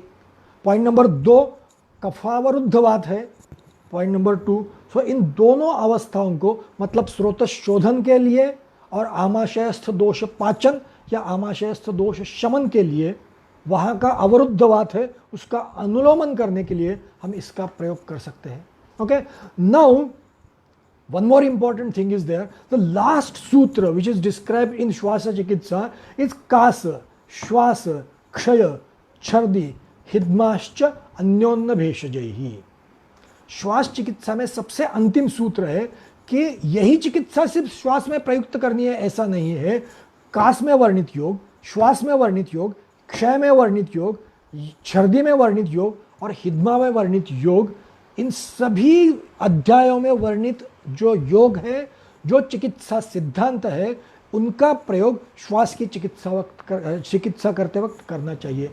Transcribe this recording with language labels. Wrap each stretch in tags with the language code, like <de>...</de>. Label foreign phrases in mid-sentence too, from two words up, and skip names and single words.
<hi>पॉइंट नंबर 2 कफावरुद्धवात है पॉइंट नंबर 2। सो इन दोनों अवस्थाओं को मतलब स्रोत शोधन के लिए और आमाशयस्थ दोष पाचन या आमाशयस्थ दोष शमन के लिए, वहाँ का अवरुद्धवात है उसका अनुलोमन करने के लिए हम इसका प्रयोग कर सकते हैं।</hi> <en>okay, now one more important thing is there. The last sutra which is described in Shwasa Chikitsa is</en> <sa>कास, श्वास, क्षय, छर्दि, हिध्माश्च, अन्योन्य भेषजैः.</sa> <hi>श्वास चिकित्सा में सबसे अंतिम सूत्र है कि यही चिकित्सा सिर्फ श्वास में प्रयुक्त करनी है ऐसा नहीं है। कास में वर्णित योग, श्वास में वर्णित योग, क्षय में वर्णित योग, छर्दी में वर्णित योग और हिद्मा में वर्णित योग, इन सभी अध्यायों में वर्णित जो योग है, जो चिकित्सा सिद्धांत है, उनका प्रयोग श्वास की चिकित्सा करते वक्त करना चाहिए।</hi>